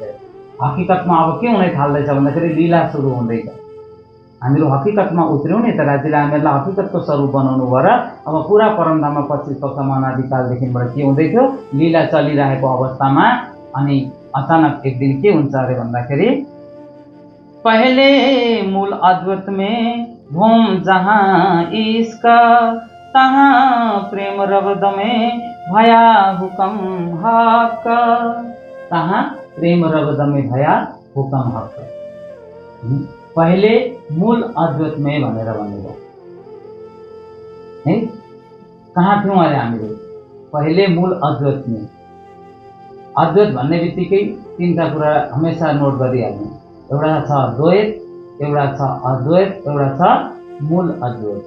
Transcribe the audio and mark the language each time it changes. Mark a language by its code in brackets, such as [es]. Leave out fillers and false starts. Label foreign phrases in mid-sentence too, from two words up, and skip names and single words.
[ne] हकीकतमा अब के हुन थाल्दैछ भन्दाखेरि लीला सुरु हुँदैछ। हामीहरू हकीकतमा उत्रौँ नि त, राज्यले हामीहरूलाई हकीकतको स्वरूप बनाउनु भएर अब पुरा परमधाममा 25 पक्षमा अनादिकालदेखिबाट के हुँदै थियो? लीला चलिरहेको अवस्थामा अनि अचानक एक दिन के हुन्छ अरे भन्दाखेरि [hi] पहले मूल अद्वैत में घूम जहाँ इश्क, तहाँ प्रेम रब्द में भया हुकम हक, तहाँ प्रेम रब्द में भया हुकम हक। [ne] पहिले [hi] मूल अद्वैत में [ne] भनेर भन्नुभयो है। कहाँ थियौँ अहिले हामीहरू? [hi] पहिले मूल अद्वैत में। [ne] अद्वैत भन्ने बित्तिकै तीनटा कुरा हमेसा नोट गरिहाल्नु। एउटा छ द्वैत, एउटा छ अद्वैत, एउटा छ मूल अद्वैत।